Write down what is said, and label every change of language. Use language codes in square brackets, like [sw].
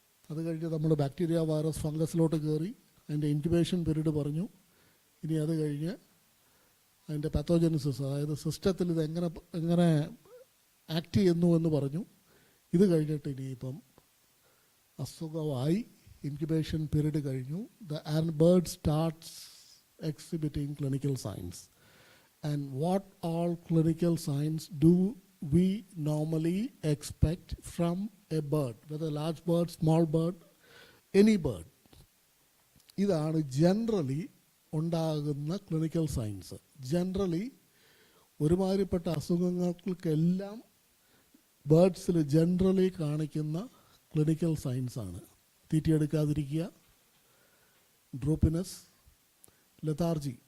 [ml] അത് കഴിഞ്ഞ് നമ്മൾ ബാക്ടീരിയ, വൈറസ്, ഫംഗസിലോട്ട് കയറി അതിൻ്റെ ഇൻക്യുബേഷൻ പീരീഡ് പറഞ്ഞു. ഇനി അത് കഴിഞ്ഞ് അതിൻ്റെ പാത്തോജനിസിസ്, അതായത് സിസ്റ്റത്തിൽ ഇത് എങ്ങനെ ആക്ട് ചെയ്യുന്നു എന്ന് പറഞ്ഞു. ഇത് കഴിഞ്ഞിട്ട് ഇനിയിപ്പം അസുഖമായി ഇൻക്യുബേഷൻ പീരീഡ് കഴിഞ്ഞു. [en] The bird starts exhibiting clinical signs. And what all clinical signs do we normally expect from a bird, whether large bird, small bird, any bird? [ml] ഇതാണ് ജനറലി ഉണ്ടാകുന്ന ക്ലിനിക്കൽ സയൻസ്. ജനറലി ഒരുമാതിരിപ്പെട്ട അസുഖങ്ങൾക്കെല്ലാം ബേർഡ്സിൽ generally കാണിക്കുന്ന clinical സയൻസാണ്. തീറ്റിയെടുക്കാതിരിക്കുക, ഡ്രൂപ്പിനെസ്, ലെതാർജി.